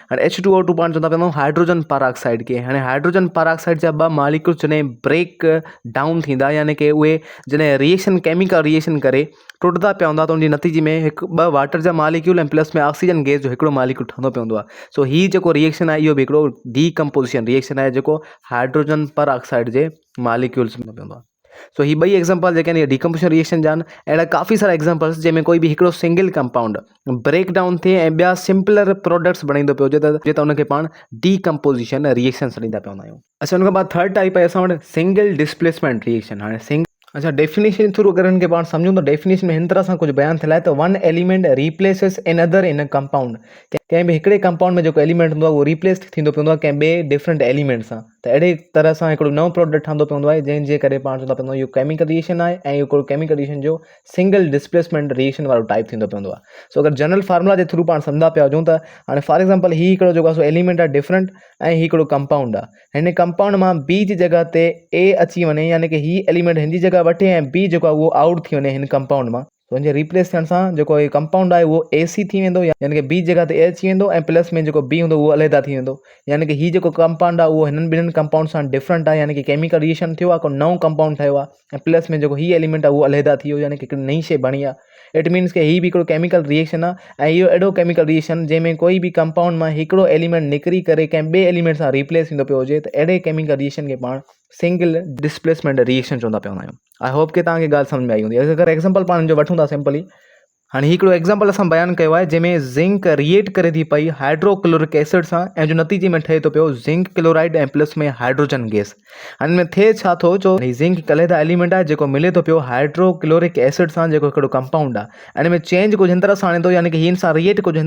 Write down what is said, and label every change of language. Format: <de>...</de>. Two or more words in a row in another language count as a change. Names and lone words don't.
<sd>हाणे H2O2 पाण चवंदा पवंदा</sd> <en>hydrogen peroxide</en> <sd>खे। हाणे</sd> <en>hydrogen peroxide</en> <sd>जा ॿ मालिक्यूल्स जॾहिं</sd> <en>break down</en> <sd>थींदा यानी कि उहे जॾहिं</sd> <en>reaction chemical reaction</en> <sd>करे टुटंदा पिया हूंदा त उनजे नतीजे में ॿ वाटर जा मालिक्यूल ऐं प्लस में</sd> <en>oxygen gas</en> <sd>जो हिकिड़ो मालिक्यूल ठहंदो पवंदो आहे। सो हीउ जेको रिएक्शन आहे इहो बि हिकिड़ो</sd> <en>decomposition reaction</en> <sd>आहे जेको</sd> <en>hydrogen peroxide</en> <sd>जे मालिक्यूल्स में पवंदो आहे। सो ही ॿई एग्जाम्पल जेके आहिनि</sd> <en>decomposition reaction</en> <sd>जा आहिनि। अहिड़ा काफ़ी सारा एग्जाम्पल्स जंहिंमें कोई बि हिकिड़ो</sd> <en>single compound break down</en> <sd>थिए ऐं ॿिया</sd> <en>simpler products</en> <sd>बणाईंदो पियो हुजे त उनखे पाण</sd> <en>decomposition reaction</en> <sd>ॾींदा पिया आहियूं। अच्छा, उनखां बाद</sd> <en>third type</en> <sd>आहे असां वटि</sd> <en>single displacement reaction.</en> <sd>हाणे अच्छा,</sd> <en>definition through</en> <sd>अगरि हिनखे पाण सम्झूं त डेफिनेशन में हिन तरह सां कुझु बयानु थियल आहे त</sd> <en>one element replaces another in a compound.</en> <sd>कंहिं बि हिकिड़े कंपाउंड में जेको एलिमेंट हूंदो आहे उहो रिप्लेस थींदो पवंदो आहे कंहिं ॿिए</sd> <en>different element</en> <sd>सां। त अहिड़े तरह सां हिकिड़ो नओं प्रोडक्ट ठहंदो पवंदो आहे जंहिंजे करे पाण चवंदा पवंदो इहो</sd> <en>chemical reaction</en> <sd>आहे ऐं इहो हिकिड़ो</sd> <en>chemical reaction</en> <sd>जो</sd> <en>single displacement reaction</en> <sd>वारो टाइप थींदो पवंदो आहे। सो अगरि</sd> <en>general formula</en> <sd>जे थ्रू पाण सम्झंदा पिया हुजूं त हाणे</sd> <en>for example</en> <sd>हीउ हिकिड़ो जेको आहे सो एलिमेंट आहे डिफरेंट ऐं हीउ हिकिड़ो कंपाउंड आहे। हिन कंपाउंड मां बी जी जॻह ते ए अची वञे यानी कि हीउ एलिमेंट हिन जी जॻह वठे ऐं बी जेको आहे उहो आउट थी वञे हिन कंपाउंड मां। तो हिनजे रिप्लेस थियण सां जेको हीउ कंपाउंड आहे उहो AC थी वेंदो, यानी कि बी जॻह ते ए अची वेंदो ऐं प्लस में जेको बी हूंदो उहो अलहदा थी वेंदो। यानी कि हीउ जेको कंपाउंड आहे उहो हिननि ॿिन्हिनि कंपाउंड सां डिफरेंट आहे, यानी कि</sd> <en>chemical reaction</en> <sd>थियो आहे, को नओं कंपाउंड ठहियो आहे ऐं प्लस में जेको हीउ एलिमेंट आहे उहो अलहदा थी वियो, यानी कि हिकिड़ी नई शइ बणी आहे।</sd> <en>it means</en> <sd>कि हीउ बि हिकिड़ो</sd> <en>chemical reaction</en> <sd>आहे ऐं इहो अहिड़ो</sd> <en>chemical reaction</en> <sd>जंहिंमें कोई बि कंपाउंड मां हिकिड़ो एलिमेंट निकिरी करे कंहिं ॿिए एलिमेंट सां रिप्लेस थींदो पियो हुजे त अहिड़े</sd> <en>chemical reaction</en> <sd>खे पाण</sd> <en>single displacement reaction</en> <sd>चवंदा पिया आहियूं।</sd> <en>I hope</en> <sd>कि तव्हांखे ॻाल्हि सम्झ में आई हूंदी। अगरि एग्जाम्पल पाण जो वठूं था सिंपली, हाणे हिकिड़ो एग्जाम्पल असां बयानु कयो आहे जंहिंमें ज़िंक रिएक्ट करे थी पई</sd> <en>hydrochloric acid</en> <sd>सां ऐं जो नतीजे में ठहे थो पियो</sd> <en>zinc chloride</en> <sd>ऐं प्लस में</sd> <en>hydrogen gas.</en> <sd>हाणे हिन में थिए छा थो, जो ज़िंक हिकु अलहदा एलिमेंट आहे जेको मिले थो पियो</sd> <en>hydrochloric acid</en> <sd>सां जेको हिकिड़ो कंपाउंड आहे ऐं हिन में चेंज कुझु हिन तरह सां आणे थो, यानी कि हिन सां रिएक्ट कुझु हिन</sd>